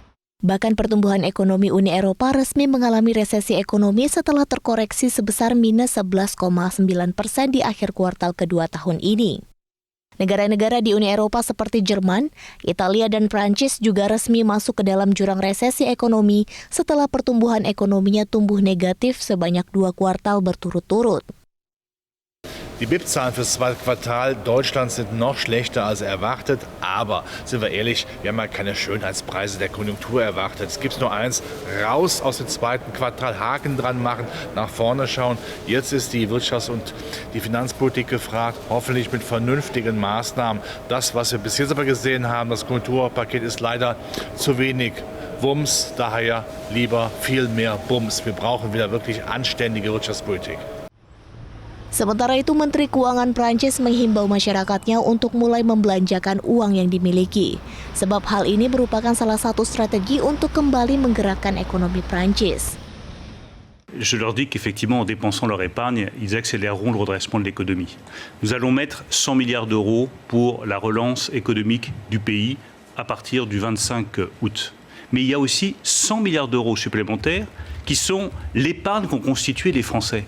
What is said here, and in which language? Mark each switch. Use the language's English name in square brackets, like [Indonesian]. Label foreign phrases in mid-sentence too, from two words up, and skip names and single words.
[Indonesian] Bahkan pertumbuhan ekonomi Uni Eropa resmi mengalami resesi ekonomi setelah terkoreksi sebesar minus 11,9% di akhir kuartal kedua tahun ini. Negara-negara di Uni Eropa seperti Jerman, Italia, dan Prancis juga resmi masuk ke dalam jurang resesi ekonomi setelah pertumbuhan ekonominya tumbuh negatif sebanyak 2 kuartal berturut-turut. [German] Die BIP-Zahlen für das zweite Quartal Deutschlands sind noch schlechter als erwartet, aber sind wir ehrlich, wir haben ja keine Schönheitspreise der Konjunktur erwartet. Es gibt nur eins, raus aus dem zweiten Quartal, Haken dran machen, nach vorne schauen. Jetzt ist die Wirtschafts- und die Finanzpolitik gefragt, hoffentlich mit vernünftigen Maßnahmen. Das, was wir bis jetzt aber gesehen haben, das Konjunkturpaket ist leider zu wenig Wumms, daher lieber viel mehr Bums. Wir brauchen wieder wirklich anständige Wirtschaftspolitik. [Indonesian] Sementara itu, Menteri Keuangan Prancis menghimbau masyarakatnya untuk mulai membelanjakan uang yang dimiliki. Sebab hal ini merupakan salah satu strategi untuk kembali menggerakkan ekonomi Prancis. [French] Je leur dis qu'effectivement, en dépensant leur épargne, ils accéléreront le redressement de l'économie. Nous allons mettre 100 milliards d'euros pour la relance économique du pays à partir du 25 août. Mais il y a aussi 100 milliards d'euros supplémentaires qui sont l'épargne qu'ont constitué les Français.